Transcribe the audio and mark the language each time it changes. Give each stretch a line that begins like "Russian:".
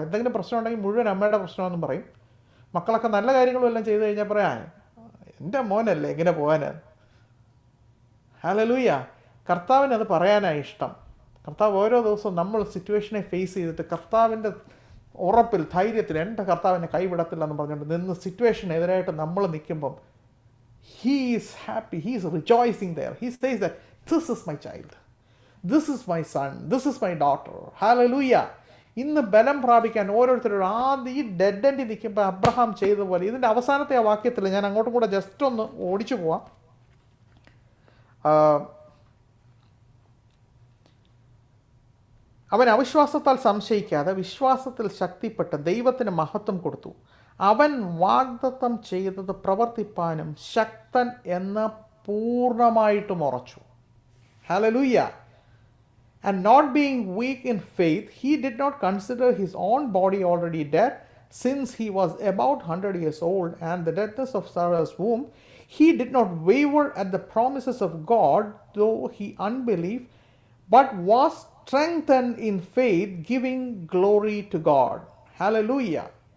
Malayalam: എന്തെങ്കിലും പ്രശ്നം ഉണ്ടെങ്കിൽ മുഴുവൻ അമ്മയുടെ പ്രശ്നമെന്നും പറയും. മക്കളൊക്കെ നല്ല കാര്യങ്ങളും എല്ലാം ചെയ്ത് കഴിഞ്ഞാൽ പറയാം, എൻ്റെ മോനല്ലേ എങ്ങനെ പോകാനാണ്. ഹല്ലേലൂയ. കർത്താവിന് അത് പറയാനാണ് ഇഷ്ടം. കർത്താവ് ഓരോ ദിവസവും നമ്മൾ സിറ്റുവേഷനെ ഫേസ് ചെയ്തിട്ട് കർത്താവിൻ്റെ ഉറപ്പിൽ ധൈര്യത്തിൽ എൻ്റെ കർത്താവിനെ കൈവിടത്തില്ല എന്ന് പറഞ്ഞുകൊണ്ട് നിന്ന് സിറ്റുവേഷനെതിരായിട്ട് നമ്മൾ നിൽക്കുമ്പം
English: He is happy. He is rejoicing there. He says that this is my child. This is my son. This is my daughter. Hallelujah.
Malayalam: ഇന്ന് ബലം പ്രാപിക്കാൻ ഓരോരുത്തരോട് ആദ്യം ഈ ഡെഡ് എൻഡ് നിൽക്കുമ്പോൾ അബ്രഹാം ചെയ്തതുപോലെ ഇതിൻ്റെ അവസാനത്തെ ആ വാക്യത്തിൽ ഞാൻ അങ്ങോട്ടും കൂടെ ജസ്റ്റ് ഒന്ന് ഓടിച്ചു പോവാം. അവൻ അവിശ്വാസത്താൽ സംശയിക്കാതെ വിശ്വാസത്തിൽ ശക്തിപ്പെട്ട് ദൈവത്തിന് മഹത്വം കൊടുത്തു. അവൻ വാഗ്ദത്തം ചെയ്തത് പ്രവർത്തിപ്പാനും ശക്തൻ എന്ന് പൂർണ്ണമായിട്ടും ഉറച്ചു. Hallelujah.
English: And not being weak in faith, he did not consider his own body already dead, since he was about 100 years old, and the deadness of Sarah's womb. He did not waver at the promises of God, though he unbelieved, but was strengthened in faith, giving glory to God. Hallelujah.